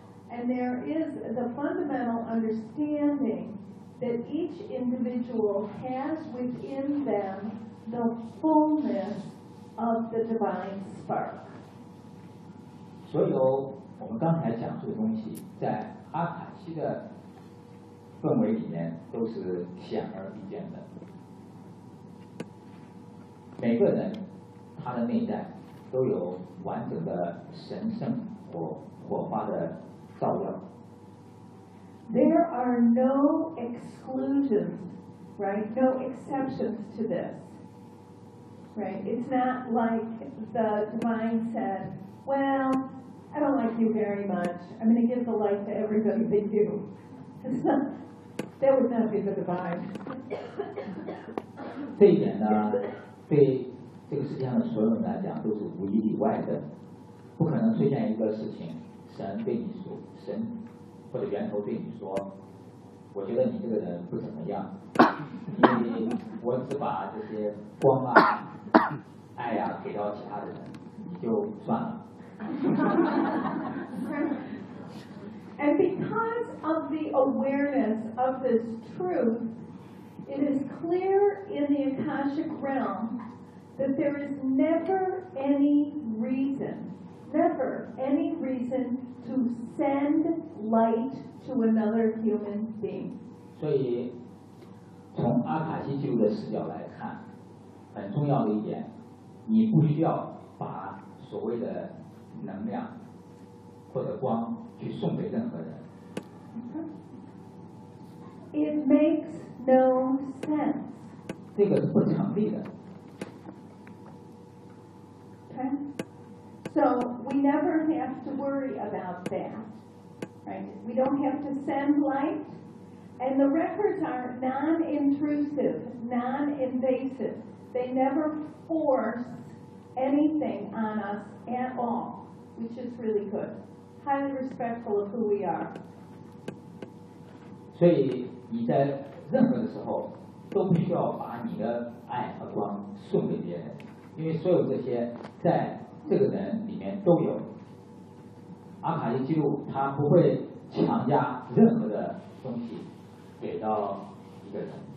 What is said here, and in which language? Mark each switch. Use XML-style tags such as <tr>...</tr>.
<en>And there is the fundamental understanding that each individual has within them the fullness of the divine spark. So, what we just talked about in the Akashic atmosphere is clearly visible.</en> <zh>每个人他的内在都有完整的神圣或火花的照耀。</zh> <en>There are no exclusions, right? No exceptions to this, right? It's not like the divine said, "Well, I don't like you very much. I'm going to give the light to everybody but you." That would not be the divine.</en> <zh>这一点呢？对这个世界上的所有人来讲都是无一例外的，不可能出现一个事情，神对你说，神或者源头对你说，我觉得你这个人不怎么样，你我只把这些光啊爱啊给到其他的人，你就算了。</zh> <en>And because of the awareness of this truth. It is clear in the Akashic realm that there is never any reason to send light to another human being.</en> <zh>所以从阿卡西记录的视角来看，很重要的一点，你不需要把所谓的能量或者光去送给任何人。</zh> <en>It makes no sense.</en> <zh>这个是不成立的。</zh> <en>Okay. So we never have to worry about that, right? We don't have to send light, and the records are non-intrusive, non-invasive. They never force anything on us at all, which is really good. Highly respectful of who we are.</en> <zh>所以。你在任何的时候都不需要把你的爱和光送给别人，因为所有这些在这个人里面都有。阿卡西记录他不会强加任何的东西给到一个人。</zh>